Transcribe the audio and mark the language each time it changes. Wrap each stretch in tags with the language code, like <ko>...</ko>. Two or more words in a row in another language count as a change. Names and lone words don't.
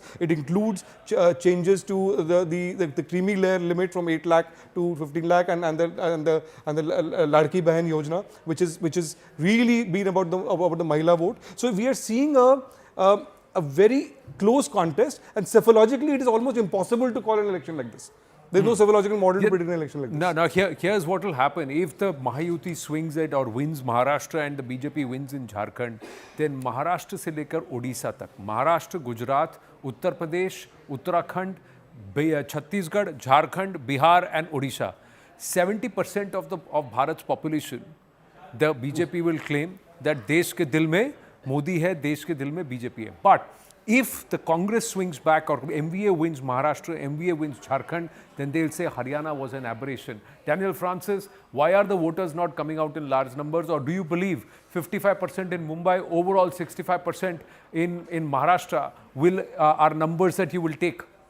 <en>It includes changes to the creamy layer limit from 8 lakh to 15 lakh and the Ladki Bahan Yojana, which is really been about the Mahila vote. So we are seeing a very close contest, and cephalogically it is almost impossible to call an election like this. There's no psychological model to predict an election like this. Now here's what will happen. If the Mahayuti swings it or wins Maharashtra and the BJP wins in Jharkhand, then Maharashtra</en> <hi>से लेकर</hi> <en>Odisha tak, Maharashtra, Gujarat, Uttar Pradesh, Uttarakhand, Chhattisgarh, Jharkhand, Bihar and Odisha, 70% of Bharat's population, the BJP will claim that</en> <hi>देश के दिल में मोदी है, देश के दिल में BJP है.</hi> <en>But if the Congress swings back, or MVA wins Maharashtra, MVA wins Jharkhand, then they'll say Haryana was an aberration. Daniel Francis, why are the voters not coming out in large numbers? Or do you believe 55% in Mumbai, overall 65% in Maharashtra are numbers that you will take?</en>